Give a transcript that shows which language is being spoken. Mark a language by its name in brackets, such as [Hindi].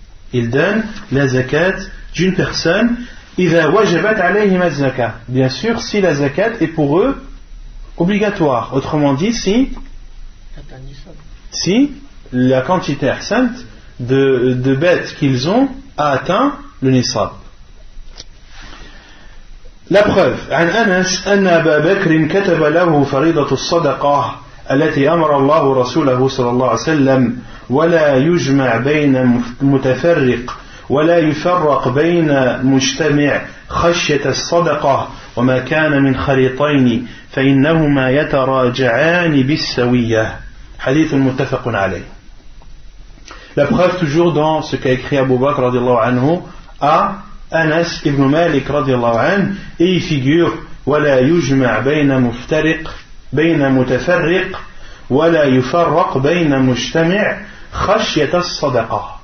[French] Bien sûr, si la zakat est pour eux obligatoire. Autrement dit, si la quantité de bêtes qu'ils ont a atteint le nisab. La preuve, [Arabic] عن أنس أن أبا بكر كتب له فريضة الصدقة التي أمر الله رسوله صلى الله عليه وسلم ولا يجمع بين متفرق ولا يفرق بين مجتمع خشية الصدقة وما كان من خريطين فإنهما يتراجعان بالسوية. Hadith muttafaqun alayh. [French] La preuve toujours dans ce qu'a écrit Abu Bakr [Arabic] radiallahu anhu [French] à Anas ibn Malik radiallahu anhu, et il figure [Arabic] ولا يجمع بين متفرق ولا يفرق بين مجتمع خشية الصدقة.